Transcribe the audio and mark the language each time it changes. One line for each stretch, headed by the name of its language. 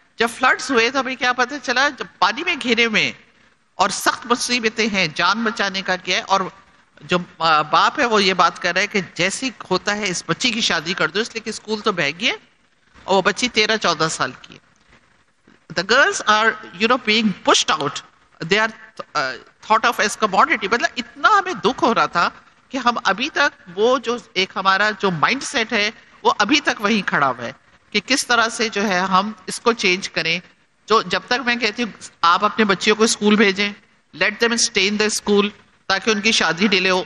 Urdu: जब फ्लड्स हुए तो हमें क्या पता चला, जब पानी में घिरे में और सख्त मुसीबतें हैं, जान बचाने का क्या है. और جو باپ ہے وہ یہ بات کر رہا ہے کہ جیسی ہوتا ہے اس بچی کی شادی کر دو، اس لیے کہ اسکول تو بہہ گئی ہے اور وہ بچی 13-14 سال کی ہے.
English: The girls are, being pushed out. They are thought of as commodity.
Urdu: مطلب اتنا ہمیں دکھ ہو رہا تھا کہ ہم ابھی تک وہ جو ایک ہمارا جو مائنڈ سیٹ ہے وہ ابھی تک وہیں کھڑا ہوا ہے کہ کس طرح سے جو ہے ہم اس کو چینج کریں. جو جب تک میں کہتی ہوں آپ اپنے بچیوں کو اسکول بھیجیں، late
English: them stay in the school
Urdu: تاکہ ان کی شادی ڈیلے ہو.